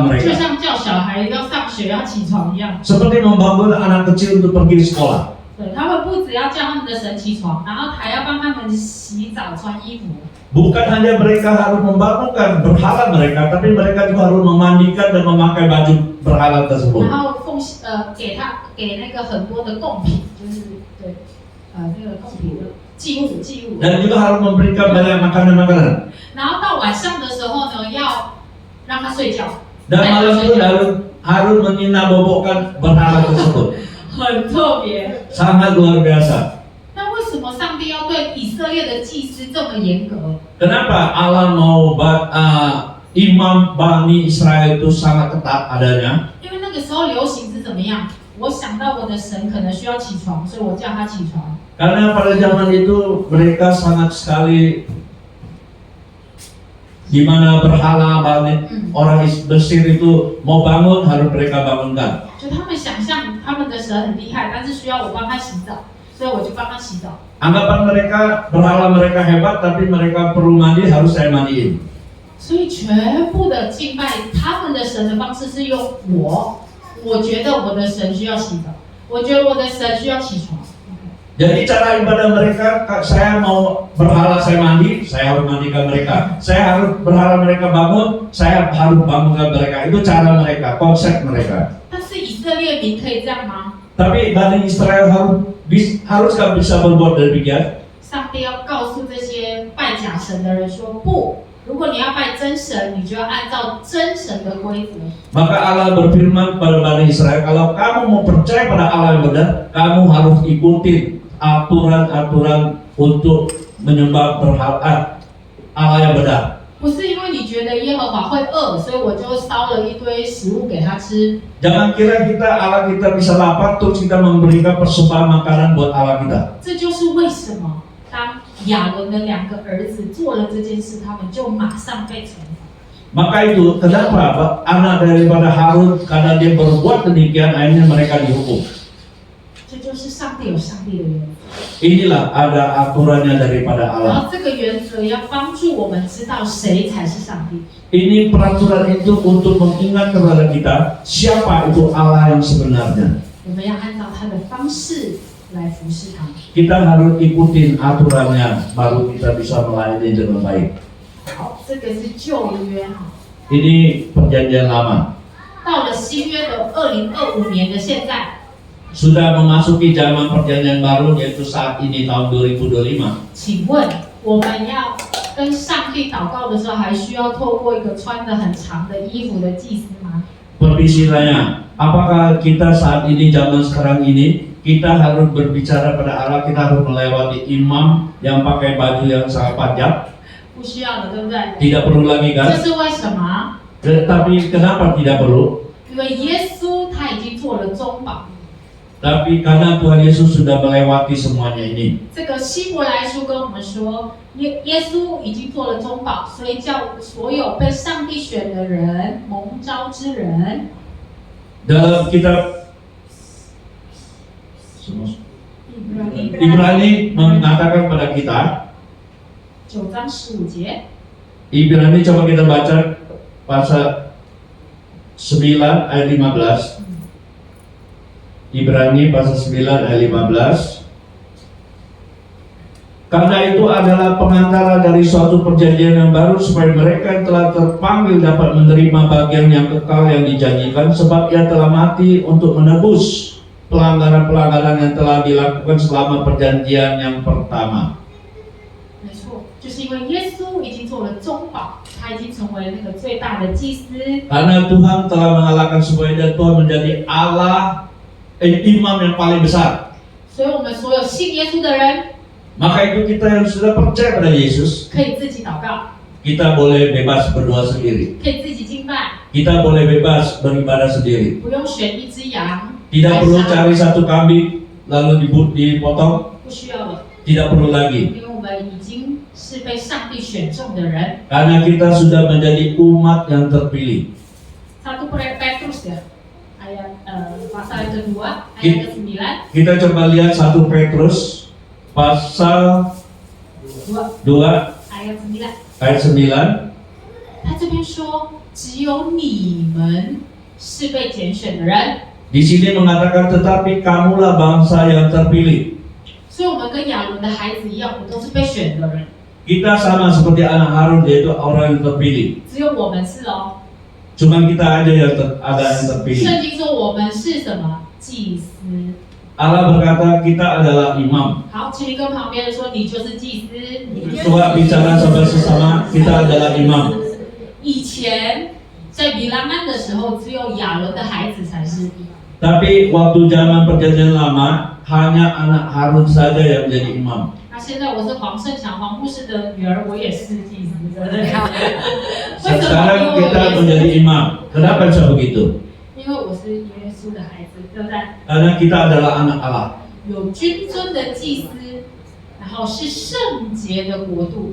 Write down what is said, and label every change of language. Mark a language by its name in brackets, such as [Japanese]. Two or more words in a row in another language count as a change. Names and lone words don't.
[Chinese] 就 [Indonesian] mereka. [Chinese] 像叫小孩要上学要起床一样， [Indonesian] Seperti membangun anak kecil untuk pergi sekolah. [Chinese] 对他们不只要叫他们的神起床，然后还要帮他们洗澡、穿衣服。 [Indonesian] Bukan hanya mereka harus membangunkan berhala mereka, tapi mereka juga harus memandikan dan memakai baju berhala tersebut. [Chinese] 然后给那个很多的贡品，就是对那个贡品的祭物。 [Indonesian] Dan juga harus memberikan banyak makanan-makanan. [Chinese] 然后到晚上的时候呢，要让他睡觉， [Indonesian] Dan malam itu harus menginabobokkan berhala tersebut. [Chinese] 很特别。 [Indonesian] Sangat luar biasa. [Chinese] 那为什么上帝要对以色列的祭司这么严格？ [Indonesian] Kenapa Allah mau imam Bani Israel itu sangat ketat adanya? [Chinese] 因为那个时候流行是怎么样？我想到我的神可能需要起床，所以我叫他起床。 [Indonesian] Karena pada zaman itu mereka sangat sekali di mana berhala Bani, orang Mesir itu mau bangun harus mereka bangunkan. [Chinese] 就他们想象他们的神很厉害，但是需要我帮他洗澡，所以我就帮他洗澡。 [Indonesian] Anggapan mereka berhala mereka hebat, tapi mereka perlu mandi harus saya mandiin. [Chinese] 所以全部的敬拜他们的神的方式是用我觉得我的神需要洗澡，我觉得我的神需要起床。 [Indonesian] Jadi cara ibadah mereka, saya mau berhala saya mandi, saya harus mandikan mereka. Saya harus berhala mereka bangun, saya harus bangunkan mereka. Itu cara mereka, konsep mereka. [Chinese] 但是以色列民可以这样吗？ [Indonesian] Tapi Bani Israel haruskah bisa berbuat demikian? [Chinese] 上帝要告诉这些拜假神的人说不，如果你要拜真神，你就要按照真神的规则。 [Indonesian] Maka Allah berfirman kepada Bani Israel, kalau kamu mau percaya pada Allah yang benar, kamu harus ikuti aturan-aturan untuk menyembah berhala Allah yang benar. [Chinese] 不是因为你觉得耶和华会饿，所以我就烧了一堆食物给他吃。 [Indonesian] Jangan kira Allah kita bisa lapar terus kita memberikan persembahan makanan buat Allah kita. [Chinese] 这就是为什么当亚伦的2个儿子做了这件事，他们就马上被惩罚。 [Indonesian] Maka itu kenapa anak daripada Harun karena dia berbuat demikian akhirnya mereka dihukum. [Chinese] 这就是上帝有上帝的原则， [Indonesian] Inilah ada aturannya daripada [Chinese] 然 [Indonesian] Allah. [Chinese] 后这个原则要帮助我们知道谁才是上帝。 [Indonesian] Ini peraturan itu untuk mengingat kepada kita siapa itu Allah yang sebenarnya. [Chinese] 我们要按照他的方式来服侍他。 [Indonesian] Kita harus ikutin aturannya baru kita bisa melayani dengan baik. [Chinese] 好，这个是旧约哈。 [Indonesian] Ini perjanjian lama. [Chinese] 到了新约的2025年的现在， [Indonesian] Sudah memasuki zaman perjanjian baru yaitu saat ini tahun 2025. [Chinese] 请问我们要跟上帝祷告的时候，还需要透过一个穿得很长的衣服的祭司吗？ [Indonesian] Perbicaranya, apakah kita saat ini zaman sekarang ini kita harus berbicara pada Allah, kita harus melewati imam yang pakai baju yang sangat panjang? [Chinese] 不需要的，对不对？ [Indonesian] Tidak perlu lagi [Chinese] 这 [Indonesian] kan? [Chinese] 是为什么？ [Indonesian] Tapi kenapa tidak perlu? [Chinese] 因为耶稣他已经做了中保。 [Indonesian] Tapi karena Tuhan Yesus sudah melewati semuanya ini. [Chinese] 这个希伯来书跟我们说，耶稣已经做了中保，所以叫所有被上帝选的人、蒙召之人。 [Indonesian] Dalam kitab Ibrani mengatakan pada kita, [Chinese] 9 章15节， [Indonesian] Ibrani coba kita baca pasal 9 ayat 15. Ibrani pasal 9 ayat 15. Karena itu adalah pengantara dari suatu perjanjian yang baru supaya mereka yang telah terpanggil dapat menerima bagian yang kekal yang dijanjikan, sebab ia telah mati untuk menebus pelanggaran-pelanggaran yang telah dilakukan selama perjanjian yang pertama. [Chinese] 因为耶稣已经做了中保，他已经成为那个最大的祭司。 [Indonesian] Karena Tuhan telah mengalahkan semuanya dan Tuhan menjadi imam yang paling besar. [Chinese] 所以我们所有信耶稣的人 [Indonesian] Maka itu kita yang sudah percaya pada Yesus, [Chinese] 可以自己祷告， [Indonesian] kita boleh bebas berdoa sendiri. [Chinese] 可以自己敬拜， [Indonesian] Kita boleh bebas beribadah sendiri. [Chinese] 不用选一只羊， [Indonesian] Tidak [Chinese] 来 [Indonesian] perlu [Chinese] 杀 [Indonesian] cari satu kambing lalu dipotong. [Chinese] 不需要了， [Indonesian] Tidak perlu lagi. [Chinese] 因为我们已经是被上帝选中的人。 [Indonesian] Karena kita sudah menjadi umat yang terpilih. 1 Petrus ya, pasal yang kedua, ayat ke-9. Kita coba lihat 1 Petrus pasal 2 ayat 9. ayat 9. [Chinese] 他这边说，只有你们是被拣选的人。 [Indonesian] Di sini mengatakan tetapi kamulah bangsa yang terpilih. [Chinese] 所以我们跟亚伦的孩子一样，我们都是被选的人， [Indonesian] Kita sama seperti anak Harun, yaitu orang yang terpilih. [Chinese] 只有我们是哦。 [Indonesian] Cuma kita aja yang ada yang terpilih. [Chinese] 圣经说我们是什么？祭司。 [Indonesian] Allah berkata kita adalah imam. [Chinese] 好，请你跟旁边人说，你就是祭司。你就是 [Indonesian] Coba bicara sama sesama, kita adalah imam. [Chinese] 以前在比拉曼的时候，只有亚伦的孩子才是。 [Indonesian] Tapi waktu zaman perjanjian lama, hanya anak Harun saja yang menjadi imam. [Chinese] 那现在我是黄胜强黄牧师的女儿，我也是祭司，对不对？为什么？ [Indonesian] Sekarang [Chinese] 因为 [Indonesian] kita [Chinese] 我也 [Indonesian] menjadi imam. Kenapa bisa begitu? [Chinese] 因为我是耶稣的孩子，对不对？ [Indonesian] Karena kita adalah anak Allah. [Chinese] 有君尊的祭司，然后是圣洁的国度。